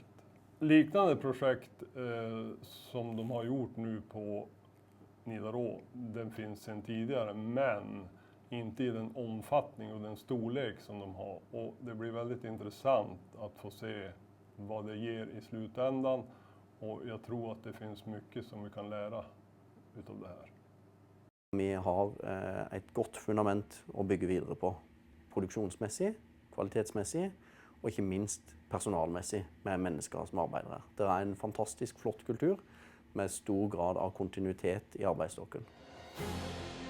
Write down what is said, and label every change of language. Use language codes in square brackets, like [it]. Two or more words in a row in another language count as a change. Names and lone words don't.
[sv] Liknande projekt som de har gjort nu på Nidaros, den finns sedan tidigare, men inte i den omfattning och den storlek som de har. Och det blir väldigt intressant att få se vad det ger i slutändan, och jag tror att det finns mycket som vi kan lära utav det här. [no] Vi har et godt fundament å bygge videre på, produksjonsmessig, kvalitetsmessig, og ikke minst personalmessig med mennesker som arbeider her. Det er en fantastisk flott kultur med stor grad av kontinuitet i arbeidsstokken.